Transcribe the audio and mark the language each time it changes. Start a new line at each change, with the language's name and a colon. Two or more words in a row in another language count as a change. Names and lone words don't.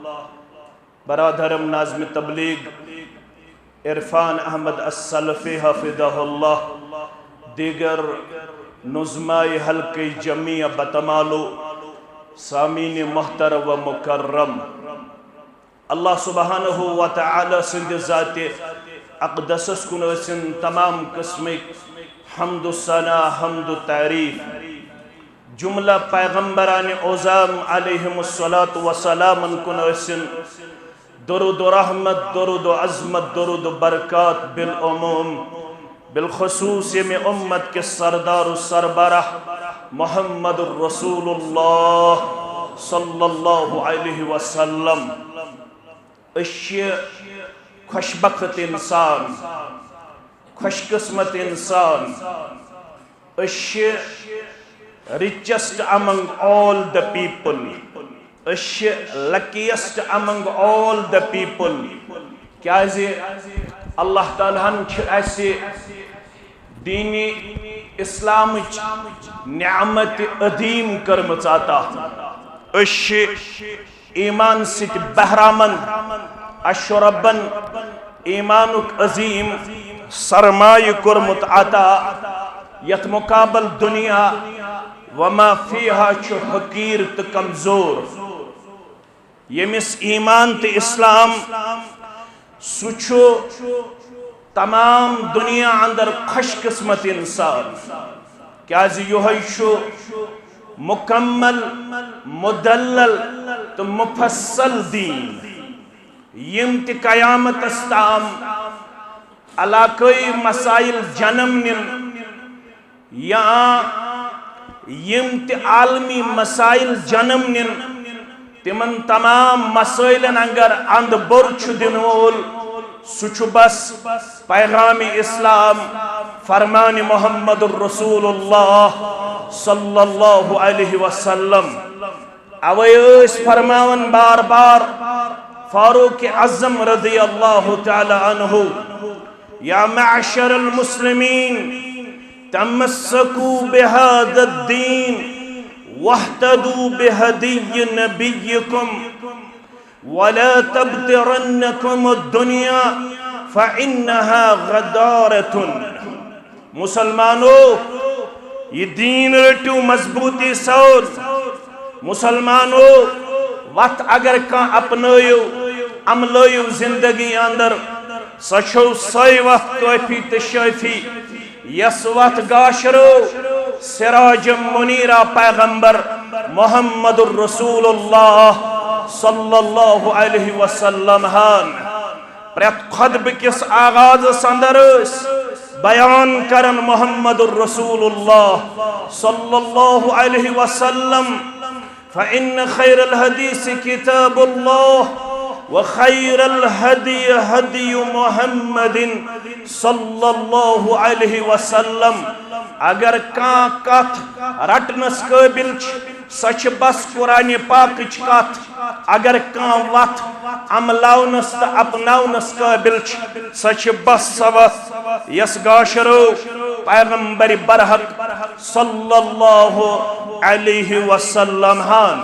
Kashmiri: برادرم ناظم تبلیغ عرفان احمد السلفی
Arabic: حفظہ اللہ،
Kashmiri: دیگر نظمائی حلقہ جمعیہ بتمالو، سامین محترم و مکرم. اللہ
Arabic: سبحانہ و تعالی
Kashmiri: سند ذات اقدسس کن ٲسِن تمام قسمک حمد و ثنا حمد و تعریف. جملہ پیغمبران اعظام
Arabic: علیہم الصلاۃ والسلام
Kashmiri: کن ٲسِن درود و رحمت، درود و عظمت، درود و برکات بالعموم، بالخصوص
Urdu: میں امت کے سردار و سربراہ
Kashmiri: محمد الرسول اللہ
Arabic: صلی اللہ علیہ وسلم.
Kashmiri: اشی خوشبخت انسان، خوش قسمت انسان،
English: اشی richest among all the people، اشی luckiest among all the people.
Kashmiri: کیازِ اللہ تعالیٰ ہن ایسے دین اسلام نعمت عظیم کرمچ عطا. اشی ایمان ست بہرامن اشربن ایمانک عظیم سرمایہ کرمت عطا یت مقابل
Arabic: دنیا وما فیہا
Kashmiri: چھو حقیر تو کمزور. یمس ایمان تو اسلام سوچو تمام دنیا اندر خوش قسمت انسان. کیازِ یہوے چھو مکمل مدلل تو مفصل دین یم تی قیامت استام علاقائی مسائل جنم نن یا یم تی عالمی مسائل جنم نن تمن تمام مسائلن انگر اند برچ دنول سچ بس پیغام اسلام فرمان محمد الرسول اللہ
Arabic: صلی اللہ علیہ وسلم.
Kashmiri: اویس فرماون بار بار
Arabic: فاروق اعظم رضی اللہ تعالی عنہ، یا معشر المسلمین تمسكوا بهذا الدين واهتدوا بهدي نبيكم ولا تبترنكم الدنيا فإنها غدارة.
Kashmiri: مسلمانو یہ دین رٹو مضبوطی سور. مسلمانو وقت اگر کان اپنائیو عملائیو زندگی اندر سچو سائی وقت کافی تشافی یس وقت گاشرو سراج منیرہ پیغمبر محمد الرسول اللہ
Arabic: صلی اللہ علیہ وسلم
Kashmiri: ہان پریت خطب کس آغاز سندرس بیان کرن محمد الرسول اللہ صلی اللہ علیہ وسلم
Arabic: فإن خير الحديث كتاب الله وخير الهدي هدي محمد صلی اللہ علیہ وسلم.
Kashmiri: اگر کان کت رٹنس قابل سچ بس قرآن پاکچ کت. اگر کان وت عملاونس تا اپناونس قابل سچ بس سوت یس گاشرو پیغمبر برحق
Arabic: صلی اللہ علیہ وسلم
Kashmiri: ہان.